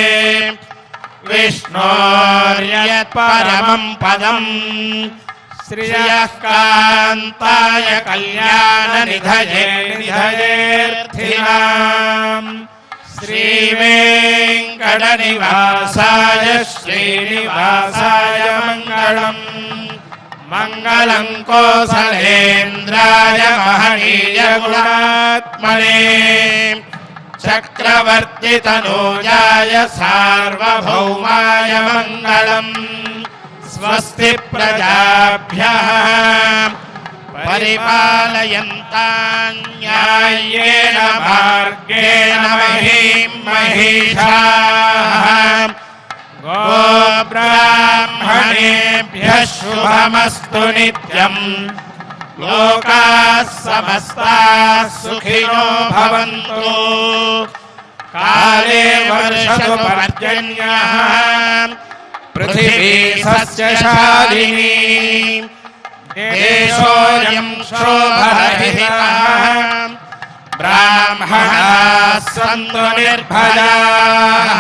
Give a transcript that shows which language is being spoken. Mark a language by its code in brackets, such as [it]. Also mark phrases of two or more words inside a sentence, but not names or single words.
[sa] విష్ణోర్యత్ పరమం పదం శ్రియః కాంతాయ కళ్యాణ నిధయే నిధయేర్థినాం శ్రీవేంకట నివాసాయ శ్రీనివాసాయ మంగళం. మంగళం కోసలేంద్రాయ మహనీయ గుణాత్మనే చక్రవర్తి తనూజాయ సార్వభౌమాయ మంగళం. స్వస్తి ప్రజాభ్యః పరిపాలయంతాం న్యాయేన మార్గేణ మహీం మహిషాః గోబ్రాహ్మణేభ్యః శుభమస్తు నిత్యం. లోకాః సమస్తాః సుఖినో భవంతు. కాలే వర్షతు పర్జన్యః పృథివీ సస్యశాలినీ. దేశోऽयं శోభరహితः. బ్రాహ్మణాः సంతు నిర్భయాः.